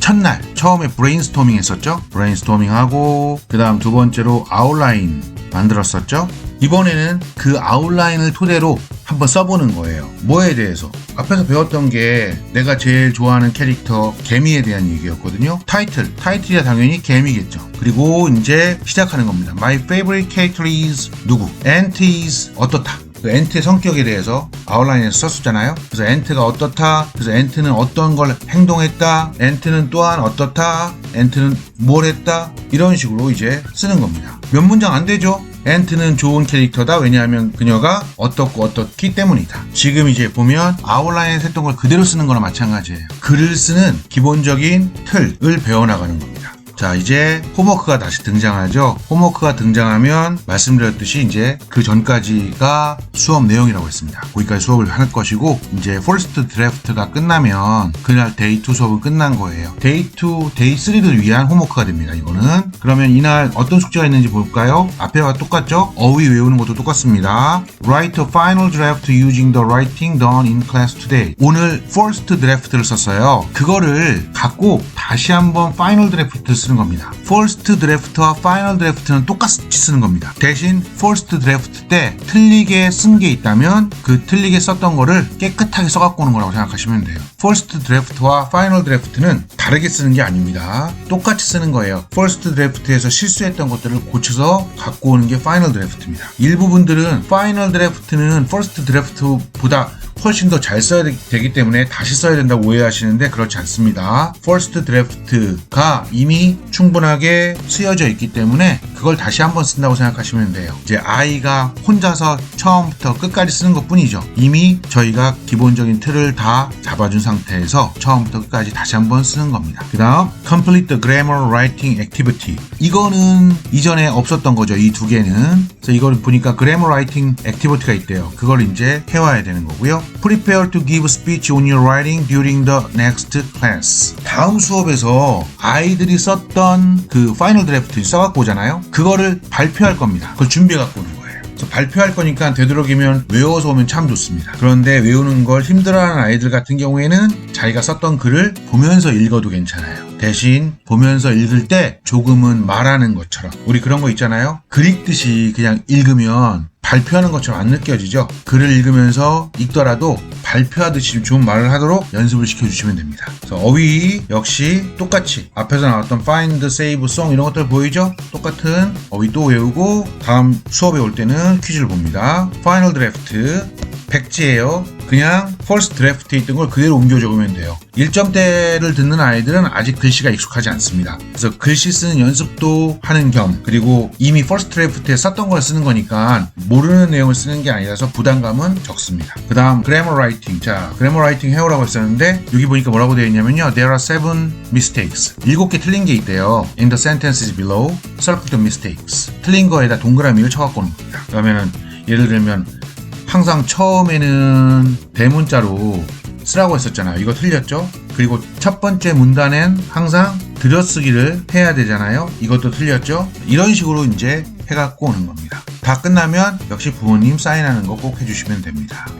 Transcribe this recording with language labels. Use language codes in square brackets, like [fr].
[ko] 첫날 처음에 브레인스토밍 했었죠. 브레인스토밍 하고 그 다음 두 번째로 아웃라인 만들었었죠. 이번에는 그 아웃라인을 토대로 한번 써보는 거예요. 뭐에 대해서? 앞에서 배웠던 게 내가 제일 좋아하는 캐릭터 개미에 대한 얘기였거든요. 타이틀이야 당연히 개미겠죠. 그리고 이제 시작하는 겁니다. [en] My favorite character is [ko] 누구? [en] Ant is [ko] 어떻다. 그 엔트의 성격에 대해서 아웃라인에서 썼었잖아요. 그래서 엔트가 어떻다. 그래서 엔트는 어떤 걸 행동했다. 엔트는 또한 어떻다. 엔트는 뭘 했다. 이런 식으로 이제 쓰는 겁니다. 몇 문장 안 되죠? 엔트는 좋은 캐릭터다. 왜냐하면 그녀가 어떻고 어떻기 때문이다. 지금 이제 보면 아웃라인에서 했던 걸 그대로 쓰는 거나 마찬가지예요. 글을 쓰는 기본적인 틀을 배워나가는 겁니다. 자, 이제 홈워크가 다시 등장하죠. 홈워크가 등장하면 말씀드렸듯이 이제 그 전까지가 수업 내용이라고 했습니다. 거기까지 수업을 할 것이고 이제 first draft가 끝나면 그날 데이 2 수업은 끝난 거예요. 데이 2, 데이 3를 위한 홈워크가 됩니다. 이거는. 그러면 이날 어떤 숙제가 있는지 볼까요? 앞에와 똑같죠? 어휘 외우는 것도 똑같습니다. [en] Write a final draft using the writing done in class today. [ko] 오늘 first draft를 썼어요. 그거를 갖고 다시 한번 final draft를 쓰는 겁니다. first draft와 final draft는 똑같이 쓰는 겁니다. 대신 first draft 때 틀리게 쓴 게 있다면 그 틀리게 썼던 거를 깨끗하게 써갖고 오는 거라고 생각하시면 돼요. first draft와 final draft는 다르게 쓰는 게 아닙니다. 똑같이 쓰는 거예요. first draft에서 실수했던 것들을 고쳐서 갖고 오는 게 final draft입니다. 일부분들은 final draft는 first draft보다 훨씬 더 잘 써야 되기 때문에 다시 써야 된다고 오해하시는데 그렇지 않습니다. first draft가 이미 충분하게 쓰여져 있기 때문에 그걸 다시 한번 쓴다고 생각하시면 돼요. 이제 아이가 혼자서 처음부터 끝까지 쓰는 것 뿐이죠. 이미 저희가 기본적인 틀을 다 잡아준 상태에서 처음부터 끝까지 다시 한번 쓰는 겁니다. 그 다음 [en] complete the grammar writing activity. [ko] 이거는 이전에 없었던 거죠. 이 두 개는. 그래서 이걸 보니까 grammar writing activity가 있대요. 그걸 이제 해와야 되는 거고요. [en] Prepare to give speech on your writing during the next class. [ko] 다음 수업에서 아이들이 썼던 그 파이널 드래프트 써갖고 오잖아요. 그거를 발표할 겁니다. 그걸 준비해 갖고 오는 거예요. 그래서 발표할 거니까 되도록이면 외워서 오면 참 좋습니다. 그런데 외우는 걸 힘들어하는 아이들 같은 경우에는 자기가 썼던 글을 보면서 읽어도 괜찮아요. 대신 보면서 읽을 때 조금은 말하는 것처럼, 우리 그런 거 있잖아요. 글 읽듯이 그냥 읽으면 발표하는 것처럼 안 느껴지죠. 글을 읽으면서 읽더라도 발표하듯이 좋은 말을 하도록 연습을 시켜주시면 됩니다. 그래서 어휘 역시 똑같이 앞에서 나왔던 find, save, song 이런 것들 보이죠? 똑같은 어휘 또 외우고 다음 수업에 올 때는 퀴즈를 봅니다. final draft 백지예요. 그냥 first draft에 있던 걸 그대로 옮겨 적으면 돼요. 1점대를 듣는 아이들은 아직 글씨가 익숙하지 않습니다. 그래서 글씨 쓰는 연습도 하는 겸, 그리고 이미 first draft에 썼던 걸 쓰는 거니까 모르는 내용을 쓰는 게 아니라서 부담감은 적습니다. 그 다음 grammar writing. 자, grammar writing 해오라고 했었는데 여기 보니까 뭐라고 되어 있냐면요. [en] There are 7 mistakes. [ko] 7개 틀린 게 있대요. [en] In the sentences below, circle the mistakes. [ko] 틀린 거에다 동그라미를 쳐갖고 오는 겁니다. 그러면은 예를 들면 항상 처음에는 대문자로 쓰라고 했었잖아요. 이거 틀렸죠? 그리고 첫 번째 문단엔 항상 들여쓰기를 해야 되잖아요. 이것도 틀렸죠? 이런 식으로 이제 해갖고 오는 겁니다. 다 끝나면 역시 부모님 사인하는 거 꼭 해주시면 됩니다.